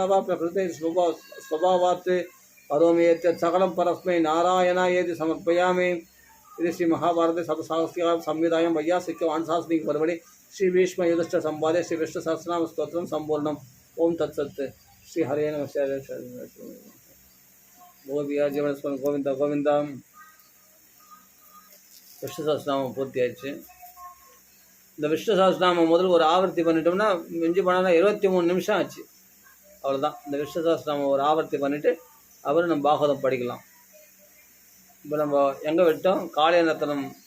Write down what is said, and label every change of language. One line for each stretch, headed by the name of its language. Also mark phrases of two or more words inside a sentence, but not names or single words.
Sanskrit: वा प्रकृते स्वभावात् करोमि यत् सकलं परस्मै नारायणायेति समर्पयामि इति श्री महाभारते सप्तसाहस्रिकां संहितायां वैयासिके वाणसाहस्रिक पर्वणि श्री भीष्म युधिष्ठ संवादे श्री विष्णु सहस्रनाम स्तोत्रं संपूर्णम् ओं तत्सत् श्री हरे नमः गोपिया जीवन गोविंद गोविंद
Tamil: விஷ்ணு சஹஸ்ரநாமம் பூர்த்தி ஆயிடுச்சு. இந்த விஷ்ணு சஹஸ்ரநாமம் முதல்ல ஒரு ஆவர்த்தி பண்ணிட்டோம்னா மிஞ்சி போனால் 23 நிமிஷம் ஆச்சு. அவ்வளோதான். இந்த விஷ்ணு சஹஸ்ரநாமம் ஒரு ஆவர்த்தி பண்ணிவிட்டு அப்புறம் நம்ம பாகவதம் படிக்கலாம். இப்போ நம்ம எங்கே விட்டோம்? காளியநர்த்தனம்.